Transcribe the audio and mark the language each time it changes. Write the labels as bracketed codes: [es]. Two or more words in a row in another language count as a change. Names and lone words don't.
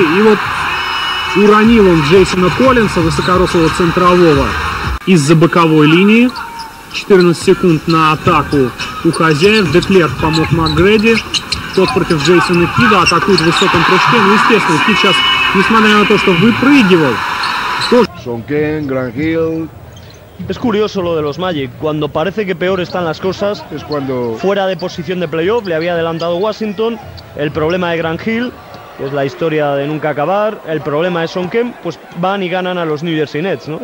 [ru] И вот уронил он Джейсона Коллинса, высокорослого центрового, из-за боковой линии. 14 секунд на атаку у хозяев. Деклерк помог Макгрейди. Тот против Джейсона Кида атакует в высоком прыжке. Ну, естественно, Кид сейчас, несмотря на то, что выпрыгивал, [es] Sonken, Grant Hill. Es curioso lo de los Magic. Cuando parece que peor están las cosas, es cuando fuera de posición de playoff, le había adelantado Washington. El problema de Grant Hill, que es la historia de nunca acabar. El problema de Sonken, pues van y ganan a los New Jersey Nets, ¿no?